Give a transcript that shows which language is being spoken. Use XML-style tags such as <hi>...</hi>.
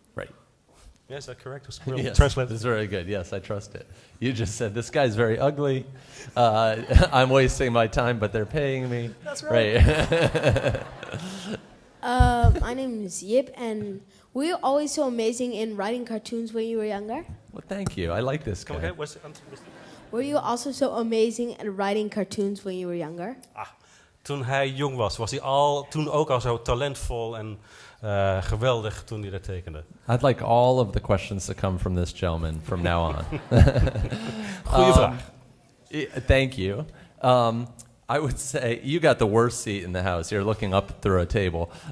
<en>Right. Yeah, is that correct? Yes, Translate. that's very good. Yes, I trust it. You just said, this guy's very ugly. I'm wasting my time, but they're paying me. That's right. My name is Yip, and were you always so amazing in writing cartoons when you were younger? Well, thank you. I like this guy. Okay, Were you also so amazing at writing cartoons when you were younger?</en> <nl>Toen hij jong was hij toen ook al zo talentvol en geweldig toen hij dat tekende.</nl> <en>I'd like all of the questions to come from this gentleman from now on.</en> <nl>Goeie vraag.</nl> <en>Thank you. I would say you got the worst seat in the house. You're looking up through a table.</en>